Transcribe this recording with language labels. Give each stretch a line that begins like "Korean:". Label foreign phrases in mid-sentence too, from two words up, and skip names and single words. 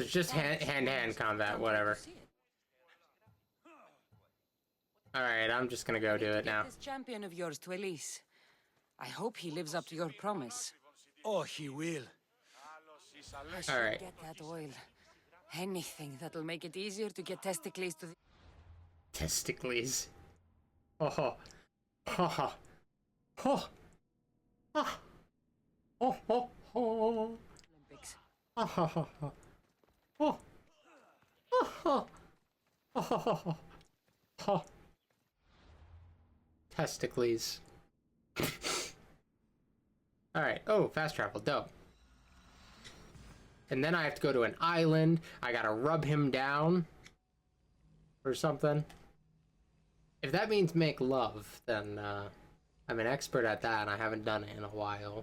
English: It's just hand-to-hand combat, whatever. Alright, I'm just gonna go do it now. This champion of yours to Elise. I hope he lives up to your promise. Oh, he will. I should Alright. get that oil. Anything that'll make it easier to get testicles to the... Testicles. Oh, ho. Ha ha. Ho. Ah. Oh, ho, ho. Olympics. Ha ha ha ha. Oh. Ha ha. Ha ha ha ha. Ha. Testicles. Alright. Oh, fast travel. Dope. And then I have to go to an island. I gotta rub him down. Or something. If that means make love, then, I'm an expert at that, and I haven't done it in a while.